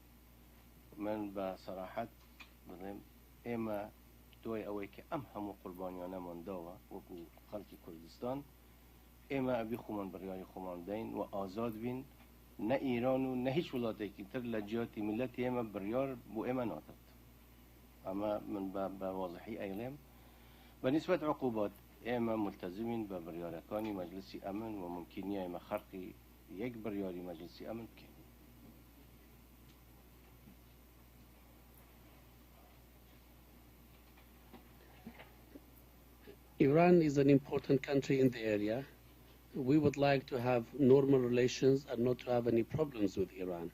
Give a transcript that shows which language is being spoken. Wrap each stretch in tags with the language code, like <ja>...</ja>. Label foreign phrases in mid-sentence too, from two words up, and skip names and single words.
<ckb>من بصراحة بڵێم ئێمە دوای ئەوەی کە ئەم هەموو قوربانیانەمان داوە وەکو خەڵکی کوردستان، ئێمە ئەبی خۆمان بڕیاری خۆمان بدەین و ئازاد بین، نە ئیران و نە هیچ وڵاتێکی تر لە جیاتی میلەتی ئێمە بڕیار بۆ ئێمە ناتەوێت. ئەمە من بە واضحی ئەیڵێم. بەنسبەت عقوبات ئێمە ملتەزمین بە بڕیارەکانی مەجلسی ئەمن و ممکنیە ئێمە خەرقی یەک بڕیاری مەجلسی ئەمن بکەین.</ckb> <en>Iran is an important country in the area. We would like to have normal relations and not to have any problems with Iran.</en>